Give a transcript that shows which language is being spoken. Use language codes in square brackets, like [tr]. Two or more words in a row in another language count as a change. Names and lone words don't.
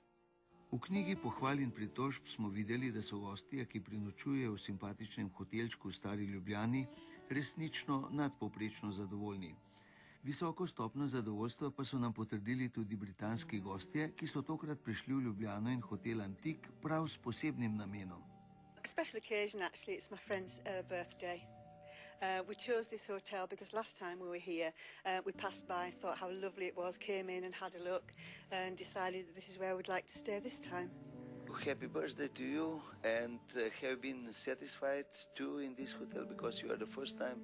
[sl] V knjigi pohval in pritožb smo videli, da so gostje, ki prenočujejo v simpatičnem hotelčku v Stari Ljubljani, resnično nadpovprečno zadovoljni. Visoko stopnjo zadovoljstva pa so nam potrdili tudi britanski gostje, ki so tokrat prišli v Ljubljano in hotel Antik prav s posebnim namenom. [en] Special occasion, actually, it's my friend's birthday. We chose this hotel because last time we were here, we passed by and thought how lovely it was, came in and had a look and decided that this is where we'd like to stay this time. Happy birthday to you, and have you been satisfied too in this hotel because you are the first time?